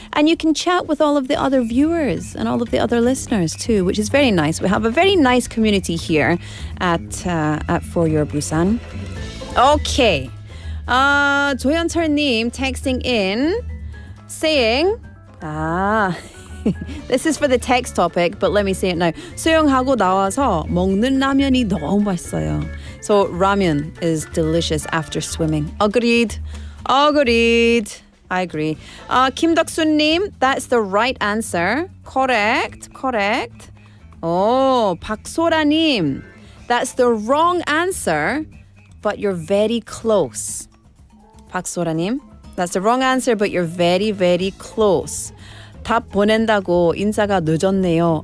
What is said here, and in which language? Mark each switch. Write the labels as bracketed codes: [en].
[en] And you can chat with all of the other viewers and all of the other listeners too, which is very nice. We have a very nice community here at For Your Busan. Okay. 조현철님 texting in saying this is for the text topic, but let me say it now. [ko] 수영하고 나와서 먹는 라면이 너무 맛있어요. [en] So ramen is delicious after swimming. Agreed. I agree. 김덕수님, that's the right answer. Correct. Oh, 박소라님, that's the wrong answer, but you're very close. 박소라님, that's the wrong answer, but you're very, very close. [ko] 답 보낸다고 인사가 늦었네요.